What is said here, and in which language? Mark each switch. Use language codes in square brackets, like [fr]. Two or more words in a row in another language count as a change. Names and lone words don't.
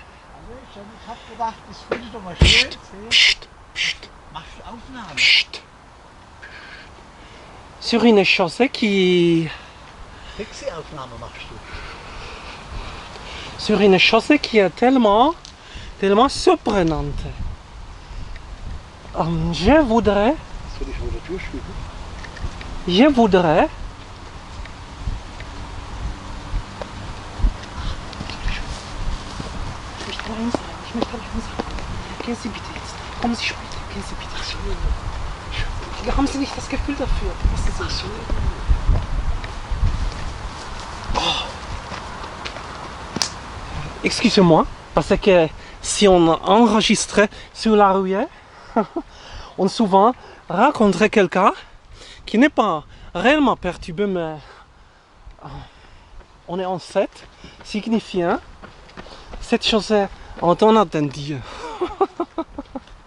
[fr] Psst, psst, psst, psst. Sur une chose qui. Sur une chose qui est tellement surprenante. Je voudrais. [de] Gehen Sie bitte jetzt. Kommen Sie später. Gehen Sie bitte. Haben Sie nicht das Gefühl dafür? Was ist das? Oh. [fr] Excusez-moi, parce que si on enregistrait sur la rue, on souvent rencontrait quelqu'un qui n'est pas réellement perturbé, mais on est en fait signifiant cette chose on a entendu.